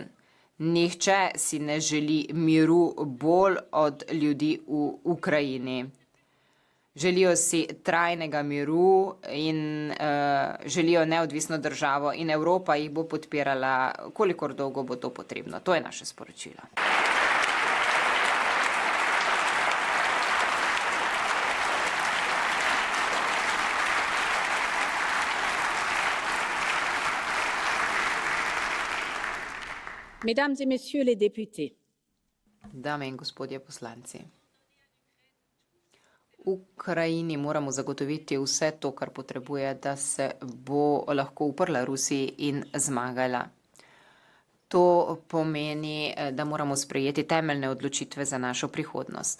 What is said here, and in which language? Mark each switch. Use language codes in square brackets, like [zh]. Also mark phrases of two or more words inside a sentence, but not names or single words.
[sl] Nihče si ne želi miru bolj od ljudi v Ukrajini. Želijo si trajnega miru in želijo neodvisno državo in Evropa jih bo podpirala, kolikor dolgo bo to potrebno. To je naše sporočilo. [fr] Mesdames et messieurs les députés. [sl] Dame in gospodje poslanci. Ukrajini moramo zagotoviti vse to, kar potrebuje, da se bo lahko uprla Rusiji in zmagala. To pomeni, da moramo sprejeti temeljne odločitve za našo prihodnost.